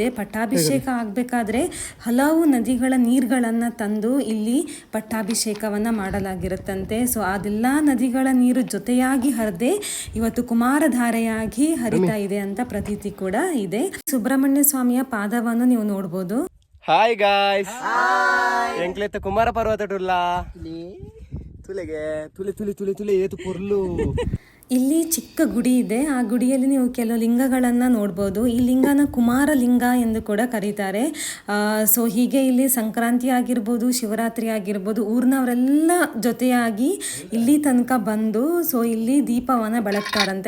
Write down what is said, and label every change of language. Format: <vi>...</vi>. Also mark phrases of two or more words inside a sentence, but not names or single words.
<kn>ಪಟ್ಟಾಭಿಷೇಕ ಆಗಬೇಕಾದ್ರೆ ಹಲವು ನದಿಗಳ ನೀರುಗಳನ್ನು ತಂದು ಇಲ್ಲಿ ಪಟ್ಟಾಭಿಷೇಕವನ್ನು ಮಾಡಲಾಗಿರುತ್ತಂತೆ. ಸೊ ಅದೆಲ್ಲ ನದಿಗಳ ನೀರು ಜೊತೆಯಾಗಿ ಹರಿದೇ ಇವತ್ತು ಕುಮಾರಧಾರೆಯಾಗಿ ಹರಿತಾ ಇದೆ ಅಂತ ಪ್ರತೀತಿ ಕೂಡ ಇದೆ. ಸುಬ್ರಹ್ಮಣ್ಯ ಸ್ವಾಮಿಯ ಪಾದವನ್ನು ನೀವು ನೋಡ್ಬೋದು.</kn> <en>hi guys,</en> <tcy>ಎಂಕ್ಲೆತ್ತ ಕುಮಾರ ಪರ್ವತ ಟುಲ್ಲಾ ತುಲೆಗೆ ತುಲೆ ತುಲೆ ತುಲೆ ತುಲೆ ಏತು ಪೊರ್ಲು.</tcy> <kn>ಇಲ್ಲಿ ಚಿಕ್ಕ ಗುಡಿ ಇದೆ. ಆ ಗುಡಿಯಲ್ಲಿ ನೀವು ಕೆಲವು ಲಿಂಗಗಳನ್ನು ನೋಡ್ಬೋದು. ಈ ಲಿಂಗನ ಕುಮಾರ ಲಿಂಗ ಎಂದು ಕೂಡ ಕರೀತಾರೆ. ಸೊ ಹೀಗೆ ಇಲ್ಲಿ ಸಂಕ್ರಾಂತಿ ಆಗಿರ್ಬೋದು, ಶಿವರಾತ್ರಿ ಆಗಿರ್ಬೋದು, ಊರಿನವರೆಲ್ಲ ಜೊತೆಯಾಗಿ ಇಲ್ಲಿ ತನಕ ಬಂದು ಸೊ ಇಲ್ಲಿ ದೀಪವನ್ನು ಬೆಳಗ್ತಾರಂತೆ.</kn>